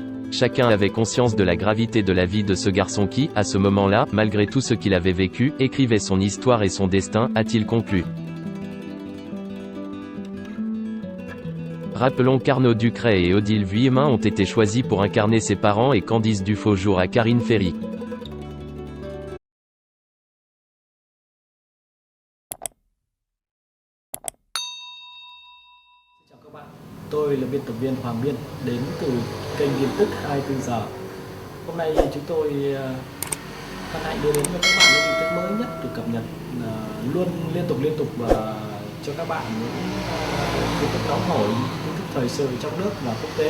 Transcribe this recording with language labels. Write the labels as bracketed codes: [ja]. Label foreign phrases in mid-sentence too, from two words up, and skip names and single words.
[fr] Chacun avait conscience de la gravité de la vie de ce garçon qui, à ce moment-là, malgré tout ce qu'il avait vécu, écrivait son histoire et son destin, a-t-il conclu. Rappelons qu'Arnaud Ducret et Odile Vuillemin ont été choisis pour incarner ses parents et Candice Dufaux jouera Karine Ferry. [vi] Chào các bạn, tôi là biên tập viên Hoàng Biên đến từ kênh tin tức 24 giờ. Hôm nay chúng tôi hân hạnh đưa đến cho các bạn những tin tức mới nhất được cập nhật luôn liên tục và cho các bạn những tin tức nóng hổi, tin tức thời sự trong nước và quốc tế.